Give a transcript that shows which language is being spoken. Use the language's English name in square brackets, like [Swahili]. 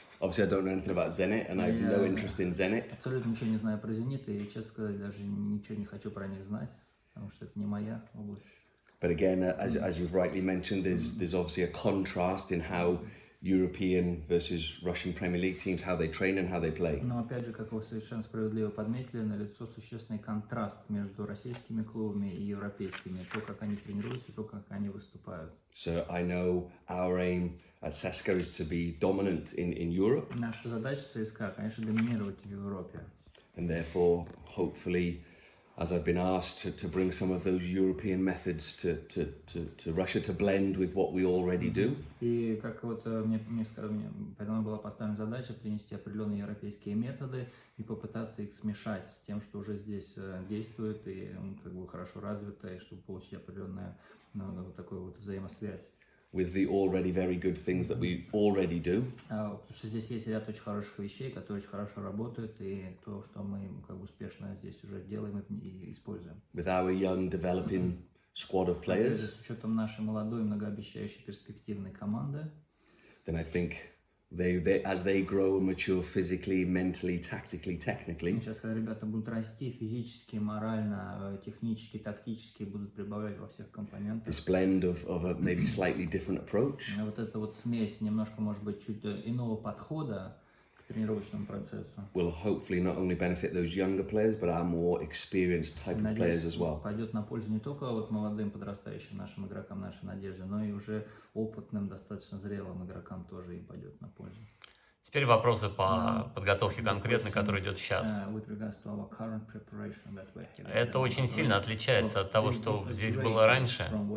[English] Obviously, I don't know anything about Zenit, and I have no interest in Zenit. [Russian] Абсолютно ничего не знаю про «Зенит», и, честно сказать, даже ничего не хочу про них знать, потому что это не моя область. [English] But again, as you've rightly mentioned, there's obviously a contrast in how European versus Russian Premier League teams, how they train and how they play. [Russian] Но опять же, как вы совершенно справедливо подметили, налицо существенный контраст между российскими клубами и европейскими, то, как они тренируются, то, как они выступают. [English] So I know our aim at ЦСКА is to be dominant in Europe. [Russian] Наша задача ЦСКА, конечно, доминировать в Европе. [English] and therefore, hopefully, as I've been asked, to bring some of those European methods to Russia to blend with what we already do. [Russian] И как вот поэтому была поставлена задача принести определенные европейские методы и попытаться их смешать с тем, что уже здесь действует и как бы хорошо развито, и чтобы получить определенную вот такую вот взаимосвязь. [English] With the already very good things that we already do. [Russian] Потому что здесь есть ряд очень хороших вещей, которые очень хорошо работают, и то, что мы как бы успешно здесь уже делаем и используем. [English] With our young developing squad of players. [Russian] С учетом нашей молодой, многообещающей перспективной команды. [English] Then I think as they grow and mature physically, mentally, tactically, technically. [Russian] Сейчас, когда ребята будут расти физически, морально, технически, тактически, будут прибавлять во всех компонентах. [English] This blend of a maybe slightly different approach. [Russian] Вот эта вот смесь немножко, может быть, чуть иного подхода к тренировочному процессу. [English] Will hopefully not only benefit those younger players, but our more experienced type of players as well. [Russian] Пойдет на пользу не только вот молодым подрастающим нашим игрокам нашей надежды, но и уже опытным, достаточно зрелым игрокам тоже им пойдет на пользу. Теперь вопросы по подготовке конкретной, которая идет сейчас. Это очень сильно отличается от того, что здесь было раньше.